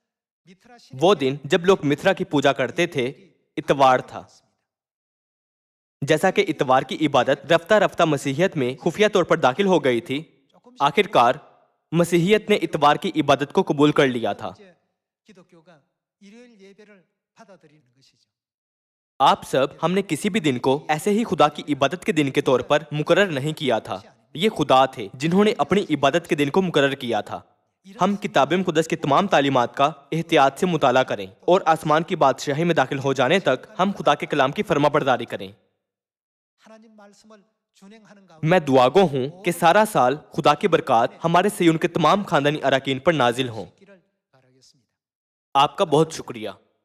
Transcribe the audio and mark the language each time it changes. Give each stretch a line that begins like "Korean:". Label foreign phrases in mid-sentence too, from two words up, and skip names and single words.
Hindi: वो दिन जब लोग मिथ्रा की पूजा करते थे, इतवार था। जैसा कि इतवार की इबादत रफ्ता रफ्ता मसीहियत में खुफिया तौर पर दाखिल हो गई थी, आखिरकार मसीहियत ने इतवार की इबादत को कबूल कर लिया था।
Korean: 이제 기독교가 일요일 예배를 받아들이는 것이죠.
Hindi: आप सब हमने किसी भी दिन को ऐसे ही खुदा की इबादत के दिन के तौर पर मुकर्रर नहीं किया था। ये खुदा थे जिन्होंने अपनी इबादत के दिन को मुकर्रर किया था। हम किताब मुक़द्दस की तमाम तालीमात का एहतियात से मुताला करें और आसमान की बादशाही में दाखिल हो जाने तक हम खुदा के कलाम की फरमाबरदारी करें।
Korean: 하나님 말씀을 준행하는
Hindi: मैं
Korean: 가운데
Hindi: दुआगो हूँ कि सारा साल खुदा की बरकत हमारे सयून के तमाम खानदानी अरकान पर नाजिल हों।
Korean: 있기를 바라겠습니다.
Hindi: आपका बहुत शुक्रिया।